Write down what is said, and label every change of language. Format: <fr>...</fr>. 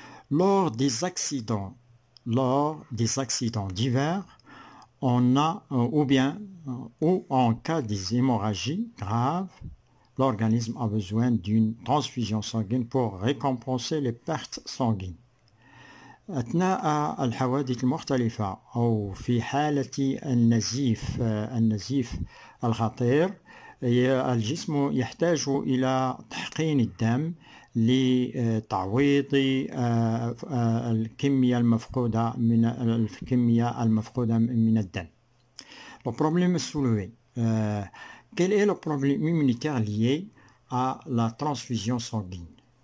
<fr>Lors des accidents divers, on a ou en cas des hémorragies graves, l'organisme a besoin d'une transfusion sanguine pour récompenser les pertes sanguines.</fr> <ar>أثناء الحوادث المختلفة أو في حالة النزيف الخطير، الجسم يحتاج إلى تحقين الدم لتعويض الكمية المفقودة من الدم.</ar> <fr>Le problème soulevé. Quel est le problème immunitaire lié à la transfusion sanguine?</fr>